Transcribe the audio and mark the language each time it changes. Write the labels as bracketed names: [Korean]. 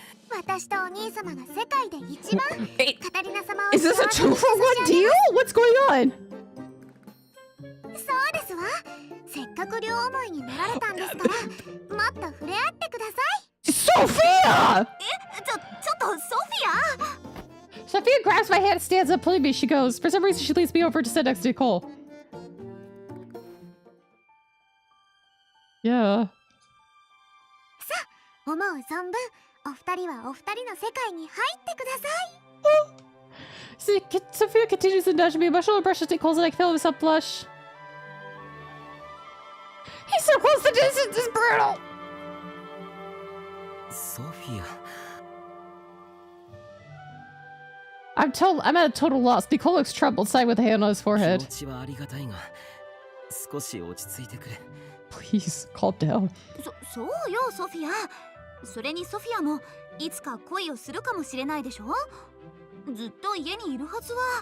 [Japanese] 私とお兄様が世界で一番カタリナ様を [English] Is this a 2 for 1 deal? What's going on? [Japanese] そうですわ。せっかく両思いになられたんですから、もっと触れ合ってください。 [English] Sophia! [Japanese] ちょっとソフィア [English] Sophia grabs my hand and stands up, pulling me. She goes. For some reason, she leads me over to sit next to Nicole. Yeah. [Japanese] 思う存分、お二人はお二人の世界に入ってください。 [English] Sophia continues to nudge me. My shoulder brushes Nicole's and I feel myself blush. He's so close, the distance is brutal! Sophia. I'm at a total loss. Nicole looks troubled, sighing with a hand on his forehead. [Japanese] 気持ちはありがたいが、少し落ち着いてくれ。 [English] Please, calm down. [Japanese] そうよソフィア。それにソフィアもいつか恋をするかもしれないでしょ。ずっと家にいるはずは。